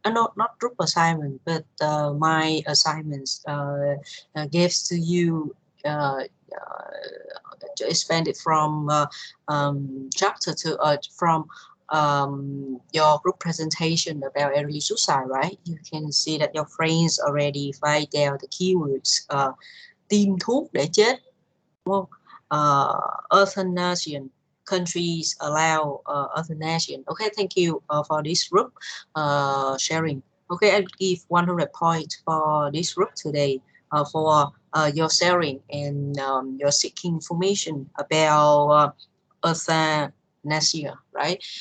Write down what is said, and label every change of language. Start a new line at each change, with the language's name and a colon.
English: Not group assignment, but my assignments gives to you. Expanded from chapter to from your group presentation about early suicide, right? You can see that your friends already write down the keywords.
Vietnamese: Tiêm thuốc để chết, đúng không?
English: Euthanasia, countries allow euthanasia. Okay, thank you for this group sharing. Okay, I'll give 100 points for this group today for your sharing and your seeking information about euthanasia, right?